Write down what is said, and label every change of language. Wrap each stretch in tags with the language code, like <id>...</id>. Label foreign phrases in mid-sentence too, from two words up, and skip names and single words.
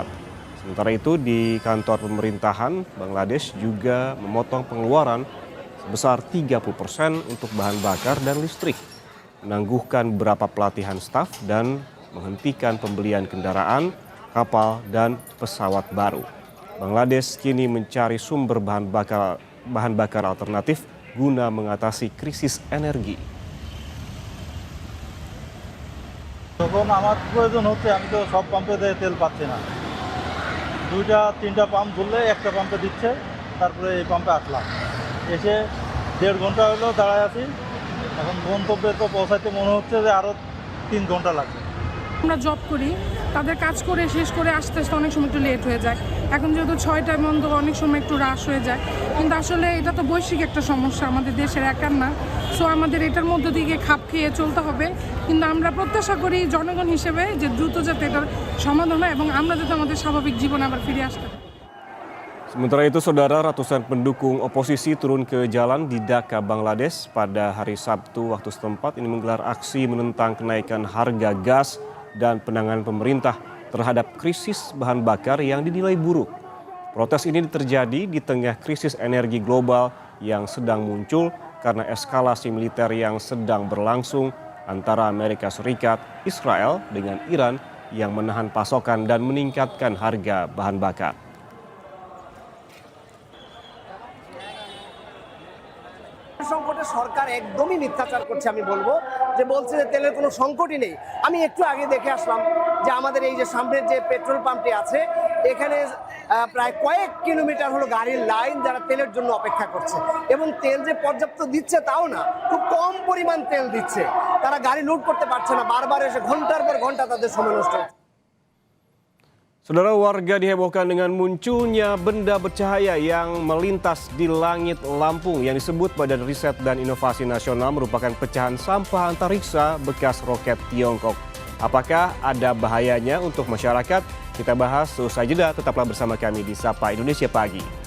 <id>Sementara itu di kantor pemerintahan, Bangladesh juga memotong pengeluaran sebesar 30% untuk bahan bakar dan listrik, menangguhkan beberapa pelatihan staf dan menghentikan pembelian kendaraan, kapal, dan pesawat baru. Bangladesh kini mencari sumber bahan bakar alternatif guna mengatasi krisis energi.</id> <bn>যখন আমার প্রয়োজন হচ্ছে আমি তো সব পাম্পে তেল পাচ্ছি না, 2-3টা পাম্প ধরলে একটা পাম্পে দিচ্ছে, তারপরে এই পাম্পে আসলাম, এসে 1.5 ঘন্টা হলো দাঁড়ায় আছি। এখন গন্তব্যে তো পৌঁছাতে মনে হচ্ছে যে আরও 3 ঘন্টা লাগবে। আমরা জব করি, তাদের কাজ করে শেষ করে আসতে আসতে অনেক সময় একটু লেট হয়ে যায়। এখন যেহেতু 6টায় বন্ধ, অনেক সময় একটু রাশ হয়ে যায়, কিন্তু আসলে এটা তো বৈশ্বিক একটা সমস্যা, আমাদের দেশের একার না। সো আমাদের এটার মধ্য দিয়ে খাপ খেয়ে চলতে হবে, কিন্তু আমরা প্রত্যাশা করি জনগণ হিসেবে যে দ্রুত যাতে এটার সমাধান হয় এবং আমরা যাতে আমাদের স্বাভাবিক জীবনে আবার ফিরে আসতে পারি।</bn> <id>Sementara itu, saudara, ratusan pendukung oposisi turun ke jalan di Dhaka, Bangladesh pada hari Sabtu waktu setempat. Ini menggelar aksi menentang kenaikan harga gas dan penanganan pemerintah terhadap krisis bahan bakar yang dinilai buruk. Protes ini terjadi di tengah krisis energi global yang sedang muncul karena eskalasi militer yang sedang berlangsung antara Amerika Serikat, Israel dengan Iran yang menahan pasokan dan meningkatkan harga bahan bakar.</id> <bn>সংকটে সরকার একদমই মিথ্যাচার করছে, আমি বলবো যে বলছে যে তেলের কোনো সংকটই নেই। আমি একটু আগে দেখে আসলাম যে আমাদের এই যে সামনের যে পেট্রোল পাম্পটি আছে, এখানে প্রায় কয়েক কিলোমিটার হলো গাড়ির লাইন, যারা তেলের জন্য অপেক্ষা করছে, এবং তেল যে পর্যাপ্ত দিচ্ছে তাও না, খুব কম পরিমাণ তেল দিচ্ছে। তারা গাড়ি লুট করতে পারছে না, বারবার এসে ঘন্টার পর ঘন্টা তাদের সময় নষ্ট হচ্ছে।</bn> <id>Saudara, warga dihebohkan dengan munculnya benda bercahaya yang melintas di langit Lampung yang disebut Badan Riset dan Inovasi Nasional merupakan pecahan sampah antariksa bekas roket Tiongkok. Apakah ada bahayanya untuk masyarakat? Kita bahas seusai jeda, tetaplah bersama kami di Sapa Indonesia Pagi.</id>